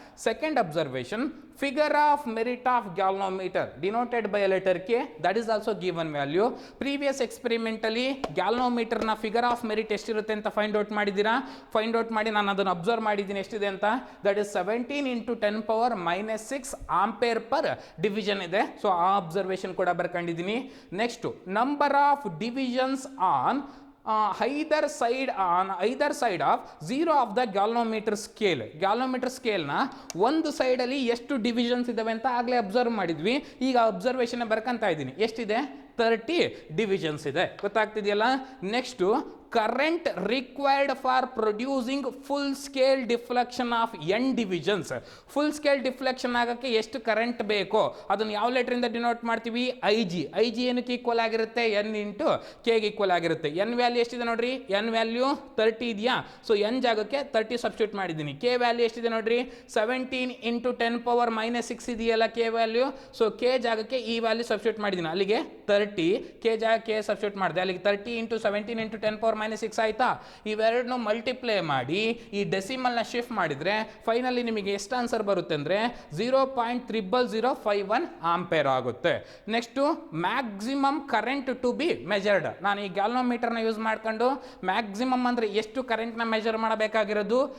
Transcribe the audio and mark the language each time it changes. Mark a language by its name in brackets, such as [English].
[English] Second observation, figure of merit of galvanometer denoted by letter K, that is also given value. [Kannada] Previous experimentally ಗ್ಯಾಲೋಮೀಟರ್ನ figure of merit ಎಷ್ಟಿರುತ್ತೆ ಅಂತ find out ಮಾಡಿದ್ದೀರಾ. Find out ಮಾಡಿ ನಾನು ಅದನ್ನು observe ಮಾಡಿದ್ದೀನಿ ಎಷ್ಟಿದೆ ಅಂತ. [English] that is 17 into 10 power minus 6 ampere per division [Kannada] ಇದೆ. ಸೊ ಆ ಅಬ್ಸರ್ವೇಷನ್ ಕೂಡ ಬರ್ಕೊಂಡಿದ್ದೀನಿ. [English] Next, number of divisions on either side of 0 of the galvanometer scale. [Kannada] Galvanometer ಸ್ಕೇಲ್ನ ಒಂದು ಸೈಡಲ್ಲಿ ಎಷ್ಟು ಡಿವಿಷನ್ಸ್ ಇದಾವೆ ಅಂತ ಆಗಲೇ ಅಬ್ಸರ್ವ್ ಮಾಡಿದ್ವಿ. ಈಗ ಅಬ್ಸರ್ವೇಷನ್ ಬರ್ಕೊಂತ ಇದ್ದೀನಿ. ಎಷ್ಟಿದೆ? 30 ಡಿವಿಷನ್ಸ್ ಇದೆ. ಗೊತ್ತಾಗ್ತಿದೆಯಲ್ಲ. [English] Next, current required for producing full scale deflection of N divisions. [Kannada] Full scale deflection ಆಗೋಕ್ಕೆ ಎಷ್ಟು ಕರೆಂಟ್ ಬೇಕೋ ಅದನ್ನು ಯಾವ ಲೆಟ್ರಿಂದ ಡಿನೋಟ್ ಮಾಡ್ತೀವಿ? I G. ಐ ಜಿ ಏನಕ್ಕೆ ಈಕ್ವಲ್ ಆಗಿರುತ್ತೆ? ಎನ್ ಇಂಟು ಕೆಗೆ ಈಕ್ವಲ್ ಆಗಿರುತ್ತೆ. ಎನ್ ವ್ಯಾಲ್ಯೂ ಎಷ್ಟಿದೆ ನೋಡ್ರಿ? ಎನ್ ವ್ಯಾಲ್ಯೂ 30 ಇದೆಯಾ? ಸೊ ಎನ್ ಜಾಗಕ್ಕೆ 30 ಸಬ್ಸ್ಟಿಟ್ಯೂಟ್ ಮಾಡಿದ್ದೀನಿ. ಕೆ ವ್ಯಾಲ್ಯೂ ಎಷ್ಟಿದೆ ನೋಡ್ರಿ? [English] 17 into 10 power minus 6 [Kannada] ಇದೆಯಲ್ಲ ಕೆ ವ್ಯಾಲ್ಯೂ. ಸೊ ಕೆ ಜಾಗಕ್ಕೆ ಈ ವ್ಯಾಲ್ಯೂ ಸಬ್ಸ್ಟಿಟ್ಯೂಟ್ ಮಾಡಿದ್ದೀನಿ. ಅಲ್ಲಿಗೆ 30, ಕೆ ಜಾಗಕ್ಕೆ ಸಬ್ಸ್ಟಿಟ್ಯೂಟ್ ಮಾಡಿದೆ. ಅಲ್ಲಿಗೆ [English] 30 into 17 into 10 power minus 6 [Kannada] ಆಯ್ತಾ? ಇವೆರಡನ್ನು ಮಲ್ಟಿಪ್ಲೈ ಮಾಡಿ ಈ ಡೆಸಿಮಲ್ನ ಶಿಫ್ಟ್ ಮಾಡಿದ್ರೆ ಫೈನಲಿ ನಿಮಗೆ ಎಷ್ಟು ಆನ್ಸರ್ ಬರುತ್ತೆ ಅಂದರೆ 0.0051 ಆಂಪೇರ್ ಆಗುತ್ತೆ. [English] Next, maximum current to be measured. [Kannada] ನಾನು ಈ ಗ್ಯಾಲೋಮೀಟರ್ನ ಯೂಸ್ ಮಾಡ್ಕೊಂಡು ಮ್ಯಾಕ್ಸಿಮಮ್ ಅಂದರೆ ಎಷ್ಟು ಕರೆಂಟ್ನ ಮೆಜರ್ ಮಾಡಬೇಕಾಗಿರೋದು?